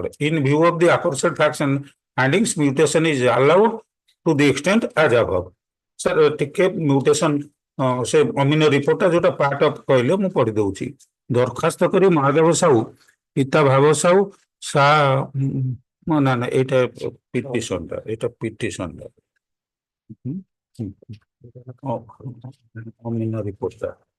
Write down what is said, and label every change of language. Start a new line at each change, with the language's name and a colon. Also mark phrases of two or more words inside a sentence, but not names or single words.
English: In view of the aforesaid facts and findings, mutation is allowed to the extent as above. Sir,
Odia: ଟିକେ mutation ସେ ଅମିନ ରିପୋର୍ଟଟା ଯୋଉଟା
English: part of
Odia: କହିଲେ ମୁଁ ପଢି ଦଉଛି ଦରଖାସ୍ତ କରି ମହାଦେବ ସାହୁ ପିତା ଭାବ ସାହୁ ନା ନା ଏଇଟା ପିଟିସନଟା ଅମିନ ରିପୋର୍ଟଟା